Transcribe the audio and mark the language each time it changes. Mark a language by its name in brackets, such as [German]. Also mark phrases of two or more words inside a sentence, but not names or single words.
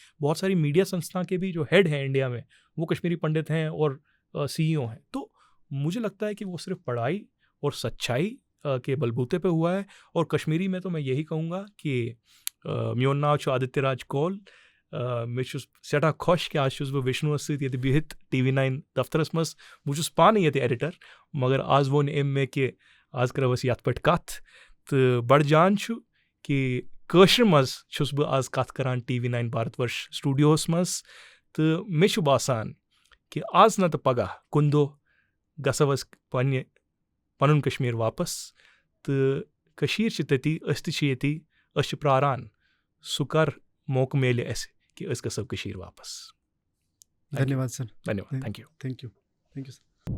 [Hindi] बहुत सारी मीडिया संस्था के भी जो हेड हैं इंडिया में, वो कश्मीरी पंडित हैं और CEO हैं। तो मुझे लगता है कि वो सिर्फ पढ़ाई और सच्चाई के बलबूते पे हुआ है। और कश्मीरी में तो मैं यही कहूँगा कि [Kashmiri] Mion नाव छु आदित्य राज कौल, मैं छुस सेठा खुश कि आज छुस बह विष्णुअस सत ये बिहित TV9 दफ्तरस मस, बह छुस पाने ये एडिटर, मगर आज वोन एम मे कि आज करो अस यथ पे कथ तो बड़ जान छु कि कशर मज छुस बह आज कथ करान TV9 भारतवर्ष स्टूडियोस मस, तो मे छु बासान कि आज न तो पगह कुन दो गसव अस पनुन कश्मीर वापस, तो कशीर छ तती, अस ति छ यति, अस प्रारान सु कर [Hindi] मौका मिले ऐसे कि [Kashmiri] अस गसव कशीर वापस। [Hindi] धन्यवाद सर। धन्यवाद। [English] thank you. thank you sir.